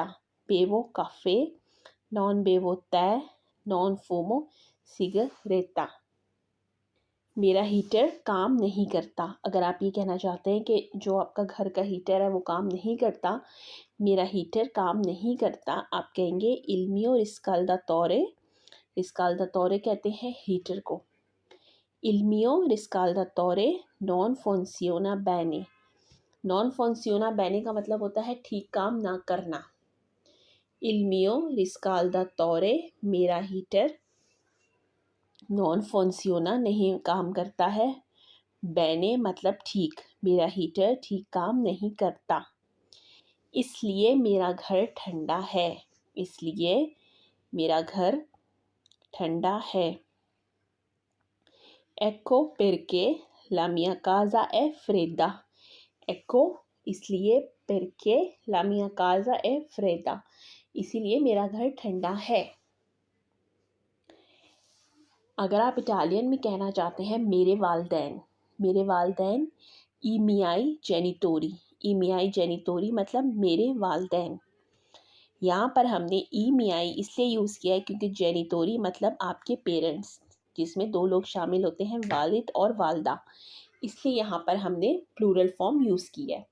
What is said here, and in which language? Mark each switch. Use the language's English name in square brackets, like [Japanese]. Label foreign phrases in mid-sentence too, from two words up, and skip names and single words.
[Italian] bevo caffè, non bevo tè, non fumo sigarette, [Hindi] मेरा हीटर काम नहीं करता। अगर आप ये कहना चाहते हैं कि जो आपका घर का हीटर है वो काम नहीं करता, मेरा हीटर काम नहीं करता, आप कहेंगे [Italian] il mio riscaldatore, [Hindi] riscaldatore कहते हैं हीटर को। [Italian] il mio riscaldatore non funziona bene, non funziona bene [Hindi] का मतलब होता है ठीक काम ना करना। [Italian] il mio riscaldatore, [Hindi] मेरा हीटर, [Italian] non funziona [Hindi] नहीं काम करता है, bene मतलब ठीक, मेरा हीटर ठीक काम नहीं करता, इसलिए मेरा घर ठंडा है, इसलिए मेरा घर ठंडा है। [Italian] Ecco perché la mia casa è fredda, ecco इसलिए perché la mia casa è fredda, [Hindi] इसीलिए मेरा घर ठंडा है। अगर आप इटालियन में कहना चाहते हैं मेरे वालदैन, [Italian] i miei genitori [Hindi] मतलब मेरे वालदैन। यहाँ पर हमने [Italian] i miei [Hindi] इसलिए यूज़ किया है क्योंकि जेनिटोरी मतलब आपके पेरेंट्स, जिसमें 2 लोग शामिल होते हैं, वालिद और वालदा, इसलिए यहाँ पर हमने [English] plural form use [Hindi] की है।